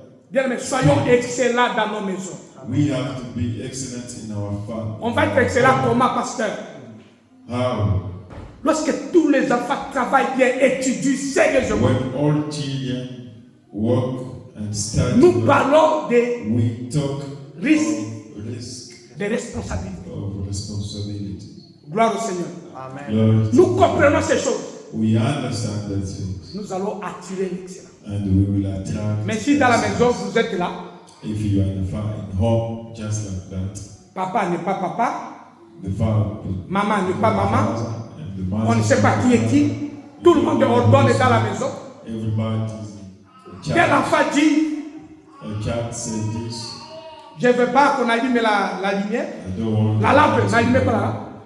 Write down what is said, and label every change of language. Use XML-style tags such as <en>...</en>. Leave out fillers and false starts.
<fr>Bien, mais soyons excellents dans nos maisons.</fr> <en>We have to be excellent in our family.</en> <fr>On va être excellent comment, pasteur?</fr> <en>How?</en> <fr>Lorsque tous les enfants travaillent bien, étudient sérieusement.</fr> <en>When all children work and study,</en> <fr>Nous parlons des</fr> <en>we talk</en> <fr>risques,</fr> <en>of risk,</en> <fr>des responsabilités.</fr> <en>of responsibility.</en> <fr>Gloire au Seigneur.</fr> <en>Amen. Lord,</en> <fr>Nous comprenons ces choses.</fr> <en>we understand that things,</en> <fr>nous allons attirer l'excellence.</fr> <en>and we will attract.</en> <fr>Mais si dans la maison, vous êtes là,</fr> <en>If you are in home just like that,</en> <fr>papa n'est pas papa,</fr> <en>the father,</en> <fr>maman n'est pas maman,</fr> <en>and the mother,</en> <fr>on ne sait pas qui est qui, tout le monde ordonne dans la maison.</fr> <en>everybody is a child.</en> <fr>enfant dit,</fr> <en>A child said this.</en> <fr>je ne veux pas qu'on allume la lumière,</fr> <en>I don't want</en> <fr>la lampe, n'allumez pas la lampe.</fr>